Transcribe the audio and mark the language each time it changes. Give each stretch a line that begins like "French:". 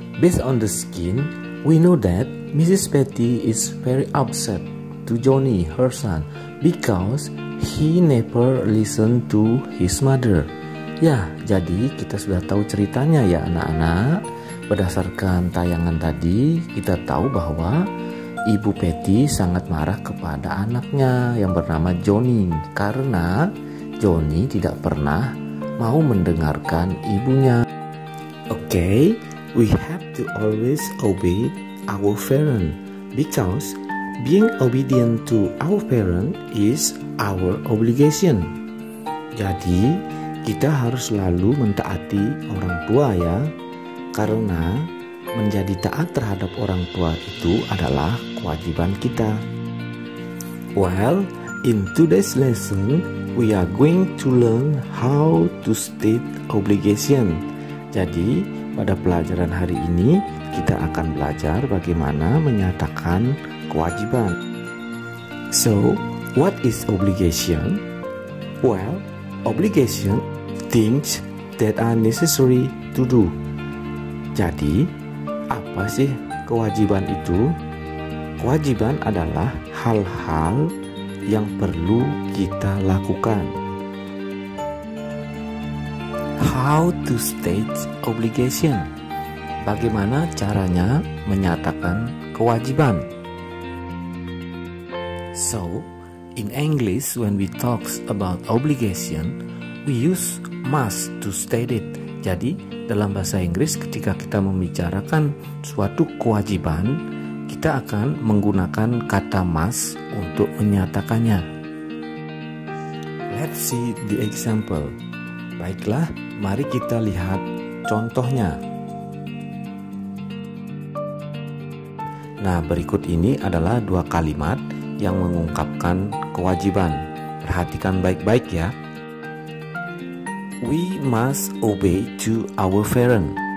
English: Based on the skin, we know that Mrs. Patty is very upset to Johnny, her son, because he never listened to his mother.
Indonesian: Ya, jadi kita sudah tahu ceritanya ya anak-anak. Berdasarkan tayangan tadi, kita tahu bahwa Ibu Patty sangat marah kepada anaknya yang bernama Johnny karena Johnny tidak pernah mau mendengarkan ibunya.
English: Okay, we have to always obey our parent because being obedient to our parent is our obligation.
Indonesian: Jadi, kita harus selalu mentaati orang tua ya, karena menjadi taat terhadap orang tua itu adalah kewajiban kita.
English: Well, in today's lesson, we are going to learn how to state obligation.
Indonesian: Jadi, pada pelajaran hari ini kita akan belajar bagaimana menyatakan kewajiban.
English: So, what is obligation? Well, obligation things that are necessary to do.
Indonesian: Jadi, apa sih kewajiban itu? Kewajiban adalah hal-hal yang perlu kita lakukan.
English: How to state obligation?
Indonesian: Bagaimana caranya menyatakan kewajiban?
English: So, in English when we talk about obligation, we use must to state it.
Indonesian: Jadi, dalam bahasa Inggris ketika kita membicarakan suatu kewajiban, kita akan menggunakan kata must untuk menyatakannya.
English: Let's see the example.
Indonesian: Baiklah, mari kita lihat contohnya. Nah, berikut ini adalah dua kalimat yang mengungkapkan kewajiban. Perhatikan baik-baik ya.
English: We must obey to our parent.